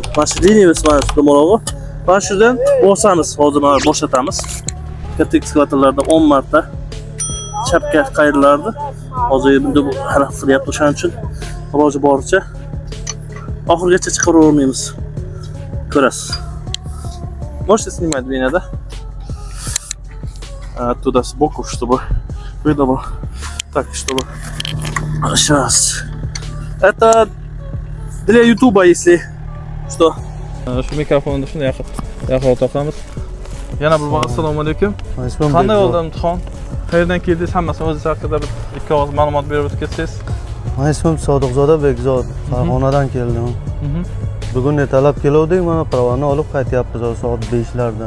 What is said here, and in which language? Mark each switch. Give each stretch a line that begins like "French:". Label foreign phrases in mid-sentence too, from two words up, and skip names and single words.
Uzbek: Mana shu liniya mana shu tomog'i. Mana shundan bosamiz. Hozir mana boshlatamiz. Katta ekskavatorlarda 10 marta chapga qayrilardi. Hozir endi bu harakat qilyapti, o'shaning uchun iloji boricha oxirigacha chiqarib olmaymiz. Ko'rasiz.
Russian: Можете снимать меня, да? Оттуда сбоку, чтобы видно было. Так, чтобы... Сейчас. Это для ютуба, если что.
Uzbek: Shu mikrofonni shunday yaqin taqamiz. Yana bir bor assalomu alaykum. Qanday bo'ldi imtihon? Qayerdan keldingiz? Hammasini o'zingiz haqida bir ikki og'iz ma'lumot berib o'tsangiz. Men ismim Sodiqzoda Bekzod. Farg'onadan keldim. Bugun ertalab keluvdik, mana pravani olib qaytyapmiz soat 5larda.